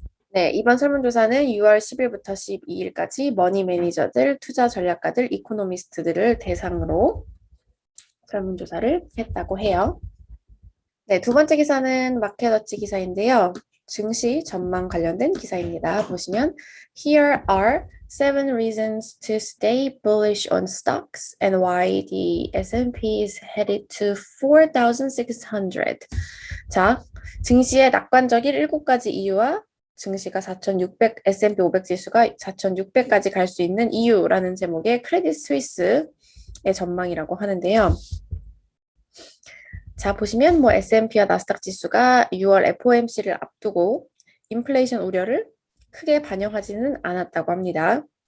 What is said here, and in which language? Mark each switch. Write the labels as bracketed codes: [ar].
[ko] 네, 이번 설문조사는 6월 10일부터 12일까지 머니 매니저들, 투자 전략가들, 이코노미스트들을 대상으로 설문조사를 했다고 해요. 네, 두 번째 기사는 마켓워치 기사인데요. 증시 전망 관련된 기사입니다. 보시면 [en] Here are 7 reasons to stay bullish on stocks and why the S&P is headed to 4,600. [ko] 자, 증시의 낙관적인 7가지 이유와 증시가 4,600, S&P 500 지수가 4,600까지 갈 수 있는 이유라는 제목의 크레딧 스위스의 전망이라고 하는데요. 자, 보시면 뭐 S&P와 나스닥 지수가 6월 FOMC를 앞두고 인플레이션 우려를 크게 반영하지는 않았다고 합니다.